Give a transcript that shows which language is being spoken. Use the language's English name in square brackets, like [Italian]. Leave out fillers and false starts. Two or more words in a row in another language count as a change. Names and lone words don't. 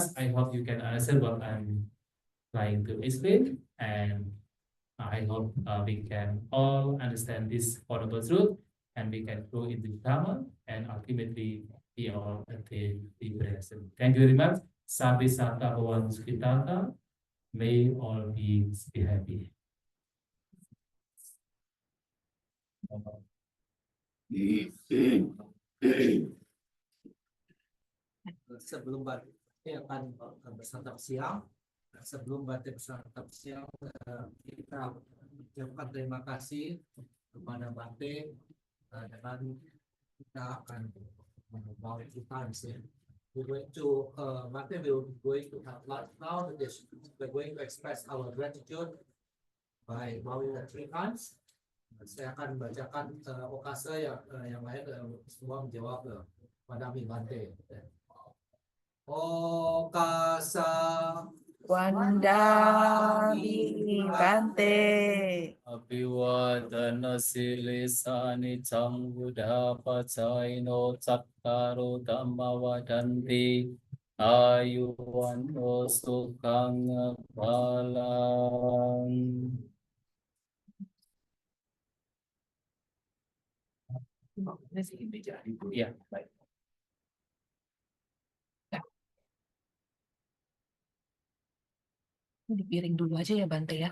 [English] I hope you can understand what I'm trying to explain, and I hope we can all understand this Four Noble Truth, and we can grow into Dhamma, and ultimately we all attain liberation. Thank you very much. [Pali] Sabbe Satta Bhavantu Sukhita. [English] May all beings be happy. [Indonesian] Sebelum Bhante akan bersantap siang, sebelum Bhante bersantap siang, kita ucapkan terima kasih kepada Bhante, dan kita akan membawa kita [English] we're going to Bhante will going to have lunch now. We're going to express our gratitude by bowing the 3 times. [Indonesian] Saya akan bacakan okase yang lain semua menjawab pada Bhante. [Pali] Okasa Wandami Bhante. Abhivadana silisani Buddha pacaino cakkaro dhamma vadanti ayuwano sukhang balang. [Indonesian] Ya, baik. Di piring dulu aja ya Bante ya.